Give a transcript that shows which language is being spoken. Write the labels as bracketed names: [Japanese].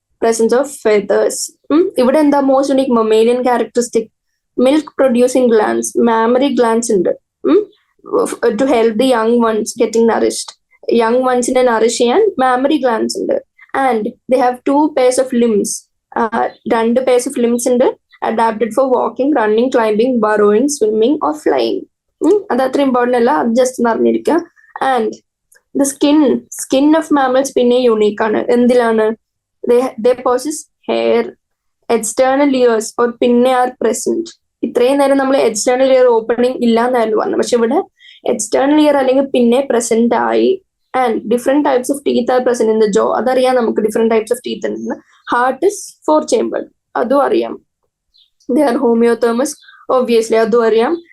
[English] Presence of feathers. [Malayalam] ഇവിടെ എന്താ [English] Most unique mammalian characteristic? Milk producing glands, mammary glands [Malayalam] ഉണ്ട് [English] To help the young ones getting nourished. Young വൺസിനെ nourish [Malayalam] ചെയ്യാൻ [English] mammary glands [Malayalam] ഉണ്ട്. [English] And they have 2 pairs of limbs. 2 pairs of limbs ഉണ്ട്. adapted for walking, running, climbing, burrowing, swimming or flying. [Malayalam] അത് അത്ര important അല്ല, അത് just അറിഞ്ഞിരിക്കുക. [English] and the skin of mammals [Malayalam] പിന്നെ unique ആണ്. എന്തിലാണ്? [English] they possess hair, external ears or പിന്നെ are present. [Malayalam] ഇത്രയും നേരം നമ്മൾ എക്സ്റ്റേണൽ ഇയർ ഓപ്പണിംഗ് ഇല്ലാന്നായിരുന്നു പറഞ്ഞത്, പക്ഷെ ഇവിടെ എക്സ്റ്റേണൽ ഇയർ അല്ലെങ്കിൽ പിന്നെ പ്രസന്റ് ആയി. [English] And different types of teeth are present in the jaw. [Malayalam] അതറിയാം നമുക്ക്, [English] different types of teeth [Malayalam] ഉണ്ടെന്ന്. [English] heart is 4 chamber, [Malayalam] അതും അറിയാം. [English] They are homeothermous, obviously അതും അറിയാം.